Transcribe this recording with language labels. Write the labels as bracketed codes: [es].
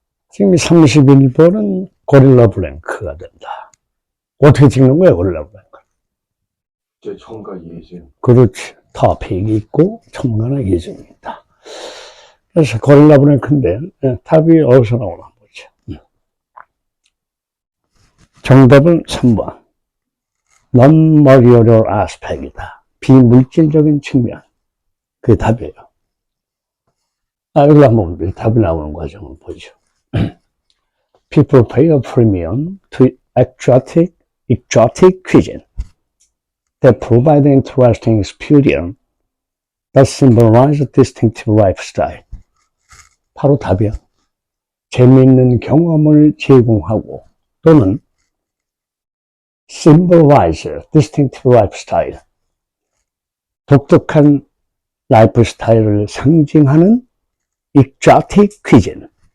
[ko] 지금 31번은 고릴라 블랭크가 된다. 어떻게 찍는 거야, 고릴라 블랭크? 제 첨가 예증. 그렇지. 토픽이 있고, 첨가나 예증입니다. 그래서 고릴라 블랭크인데, 답이 어디서 나오나 보죠. 정답은 3번. non-material aspect이다. 비물질적인 측면. 그게 답이에요. 여기 한번 답이 나오는 과정을 보죠. [en] People pay a premium to exotic cuisine that provide an interesting experience that symbolize a distinctive lifestyle. [ko] 바로 답이야. 재미있는 경험을 제공하고 또는 [en] symbolize distinctive lifestyle. [ko] 독특한 라이프 스타일을 상징하는 [en] exotic cuisine.